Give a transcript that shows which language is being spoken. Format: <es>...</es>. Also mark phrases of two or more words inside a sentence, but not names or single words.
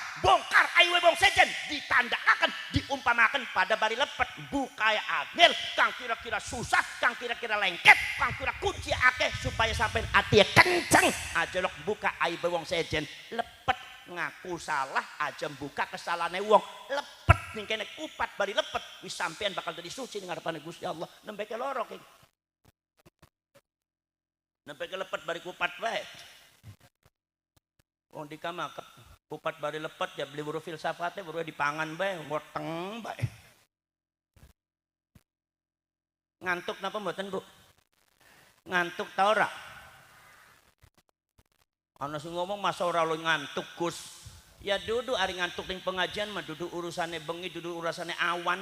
<jv>Bongkar aibe wong sejen ditandakaken, diumpamaken pada bari lepet bukaya angel kang kira-kira susah, kang kira-kira lengket, kang kira kunci akeh supaya sampean ati kenceng. Aja lok buka aibe wong sejen. Lepet ngaku salah aja buka kesalahane wong. Lepet ning kene kupat bari lepet wis sampean bakal jadi suci ning ngarepane Gusti Allah. Nembe ke loro ki. Nembe ke lepet bari kupat bae. Wong di kamar kupat bari lepet ya beli buru filsafatnya buru dipangan bae ngoteng bae. Ngantuk napa mboten Bu? Ngantuk ta ora? Ana sing ngomong masa ora lo ngantuk Gus. Ya dudu ari ngantuk ning pengajian mah dudu urusane bengi, dudu urusane awan.</jv>